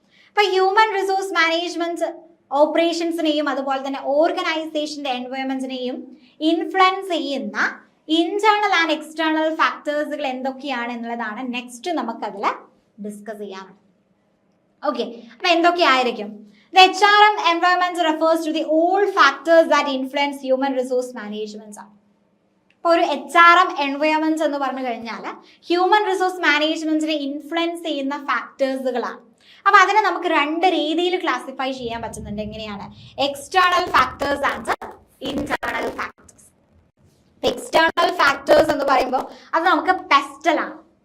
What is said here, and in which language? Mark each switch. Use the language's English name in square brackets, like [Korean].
[Malayalam] അപ്പൊ human resource management ഓപ്പറേഷൻസിനെയും അതുപോലെ തന്നെ ഓർഗനൈസേഷന്റെ എൻവയോൺമെന്റിനെയും ഇൻഫ്ലുവൻസ് ചെയ്യുന്ന ഇന്റേണൽ ആൻഡ് എക്സ്റ്റേണൽ ഫാക്ടേഴ്സുകൾ എന്തൊക്കെയാണ് എന്നുള്ളതാണ് നെക്സ്റ്റ് നമുക്കതിൽ ഡിസ്കസ് ചെയ്യാനുള്ളത്. ഓക്കെ, അപ്പൊ എന്തൊക്കെയായിരിക്കും? [English] The HRM environment refers to the all factors that influence human resource management. [Malayalam] അപ്പോൾ ഒരു HRM environment എന്ന് പറഞ്ഞു കഴിഞ്ഞാൽ ഹ്യൂമൻ റിസോഴ്സ് മാനേജ്മെന്റിനെ ഇൻഫ്ലുവൻസ് ചെയ്യുന്ന ഫാക്ടേഴ്സുകളാണ്. അപ്പൊ അതിനെ നമുക്ക് രണ്ട് രീതിയിൽ ക്ലാസിഫൈ ചെയ്യാൻ പറ്റുന്നുണ്ട്. എങ്ങനെയാണ്? [English] External factors and internal factors. [Malayalam] External factors എന്ന് പറയുമ്പോൾ അത് നമുക്ക് പെസ്റ്റലാണ്.